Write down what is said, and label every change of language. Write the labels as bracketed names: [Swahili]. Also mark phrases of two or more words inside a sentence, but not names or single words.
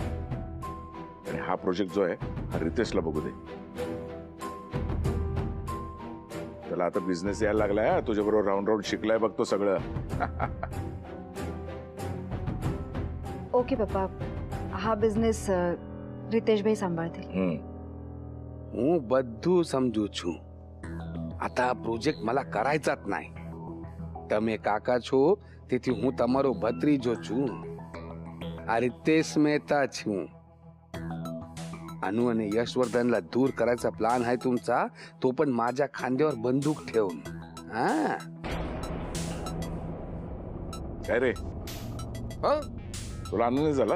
[Marathi] आणि हा प्रोजेक्ट जो आहे हा रितेशला बघू दे. त्याला आता बिझनेस यायला लागलाय. तुझ्या बरोबर राऊंड राऊंड शिकलाय बघतो सगळं. ओके पप्पा, हा बिझनेस रितेश भाई सांभाळतील. [Gujarati] હું બધું સમજુ છું. [Marathi] आता પ્રોજેક્ટ मला करायचाच नाही. [Gujarati] તમે કાકા છો તેથી હું તમારો ભત્રીજો છું. આ रितेश मेहता છું. [Marathi] अनु आणि यशवर्धनला दूर करायचा प्लान आहे तुमचा, तो पण माझ्या खांद्यावर बंदूक ठेवून. हा काय रे, हा तुला आनंद नाही झाला?